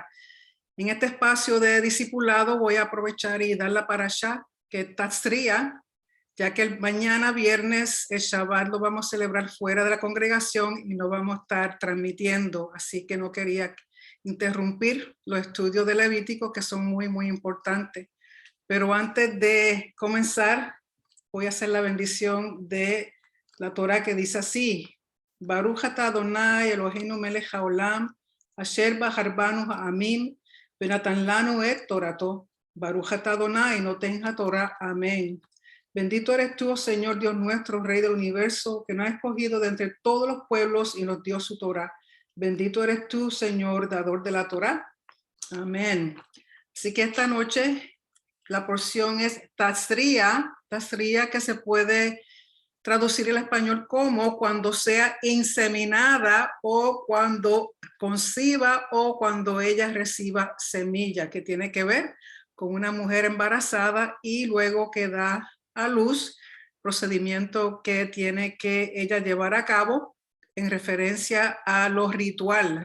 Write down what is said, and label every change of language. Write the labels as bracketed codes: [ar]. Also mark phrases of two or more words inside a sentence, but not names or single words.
[es] En este espacio de discipulado voy a aprovechar y dar la parashá, que es Tazria, ya que mañana viernes el Shabbat lo vamos a celebrar fuera de la congregación y no vamos a estar transmitiendo, así que no quería interrumpir los estudios de Levítico, que son muy importantes. Pero antes de comenzar, voy a hacer la bendición de la Torah, que dice así: [he] ברוך אתה אדוני אלוהינו מלך העולם אשר בחר בנו העמים ונתן לנו את תורתו. ברוך אתה אדוני נותן התורה. [es] Amén. Bendito eres tú, oh Señor Dios nuestro, Rey del universo, que nos ha escogido de entre todos los pueblos y nos dio su Torah. Bendito eres tú, Señor, dador de la Torah. Amén. Así que esta noche la porción es Tazria, que se puede traducir al español como cuando sea inseminada o cuando conciba o cuando ella reciba semilla, que tiene que ver con una mujer embarazada y luego que da a luz, procedimiento que tiene que ella llevar a cabo en referencia a lo ritual.